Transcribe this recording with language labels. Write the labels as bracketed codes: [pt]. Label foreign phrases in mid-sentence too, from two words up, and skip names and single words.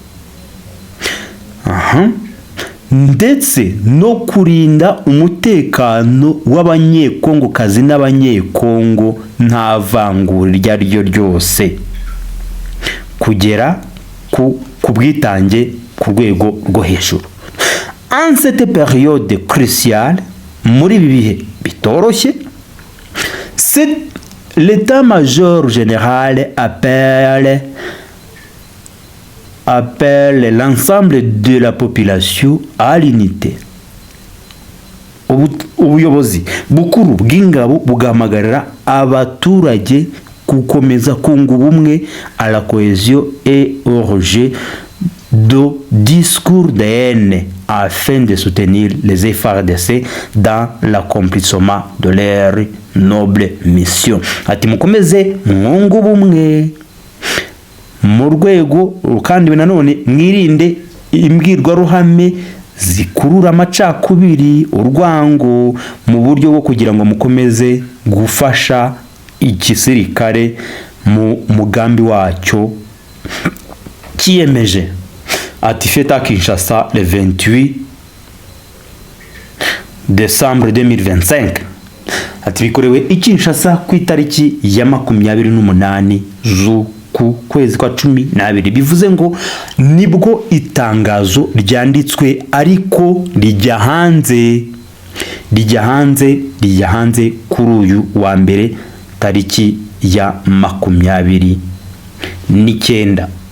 [rw] ndetse no kurinda umutekano w'abanyekongokazi n'abanyekongo nta vangura iryo ari ryo ryose, kugera ku bwitange ku rwego rwo hejuru. [fr] En cette période cruciale, [rw] muri ibi bihe bitoroshye, [fr] l'état-major général appelle l'ensemble de la population à l'unité. [rw] Ubuyobozi bukuru bw'ingabo bugahamagarira abaturage gukomeza kunga ubumwe, [fr] à la cohésion et au rejet de discours de haine afin de soutenir les FARDC dans l'accomplissement de leur noble mission. [rw] Ati mukomeze mwunga ubumwe mu rwego kandi nanone mwirinde imbwirwaruhame zikurura amacakubiri, urwango, mu buryo bwo kugira ngo mukomeze gufasha igisirikare mu mugambi wacyo kiyemeje. [fr] Ati feta Kinshasa le 28 décembre 2025. [rw] Ati bikorewe i Kinshasa ku itariki ya 28 z'uku kwezi kwa 12, bivuze ngo nibwo itangazo ryanditswe ariko rijya hanze kuri uyu wa mbere tariki ya 29.